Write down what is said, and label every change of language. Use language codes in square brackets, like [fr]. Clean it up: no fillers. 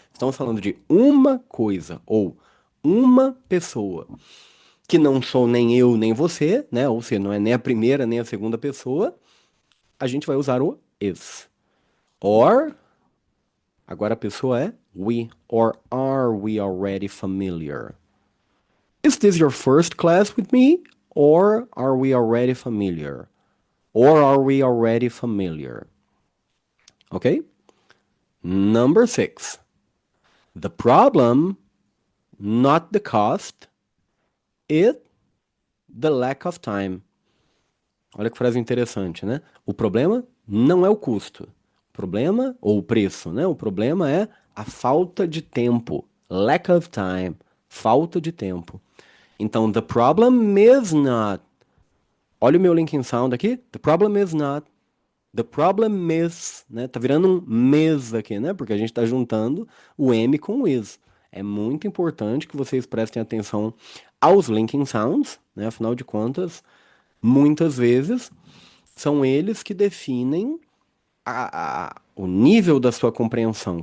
[pt] Estamos falando de uma coisa, ou uma pessoa, que não sou nem eu nem você, né? Ou seja, não é nem a primeira nem a segunda pessoa, a gente vai usar o is. [en] Or, [pt] agora a pessoa é [en] we, or are we already familiar? Is this your first class with me? Or are we already familiar? Or are we already familiar? Okay? Number 6. The problem, not the cost, is the lack of time. [pt] Olha que frase interessante, né? O problema não é o custo. O problema, ou o preço, né? O problema é a falta de tempo. [en] Lack of time. [pt] Falta de tempo. Então, [en] the problem is not. [pt] Olha o meu linking sound aqui. [en] The problem is not. The problem is, né? [pt] Tá virando um mes aqui, né? Porque a gente tá juntando o M com o is. É muito importante que vocês prestem atenção aos linking sounds, né? Afinal de contas, muitas vezes são eles que definem o nível da sua compreensão.